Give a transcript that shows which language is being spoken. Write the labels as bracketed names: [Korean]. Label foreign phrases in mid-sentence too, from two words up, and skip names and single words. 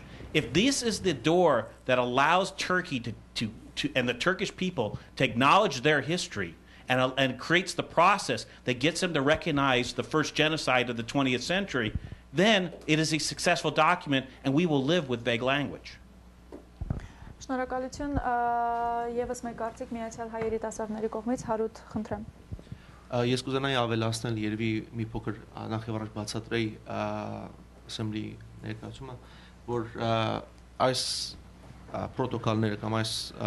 [English] If this is the door that allows Turkey and the Turkish people to acknowledge their history and creates the process that gets them to recognize the first genocide of the 20th century, then it is a successful document and we will live with vague language. [Armenian] Շնորհակալություն, եւս մեկ արդյոք Միացյալ Հայերի դասավների կողմից Հարութ խնդրեմ։ Ես կուզենայի ավելացնել երևի մի փոքր նախ եւ առաջ բացատրեի Assembly ներկայացումը, որ այս պրոտոկոլները կամ այս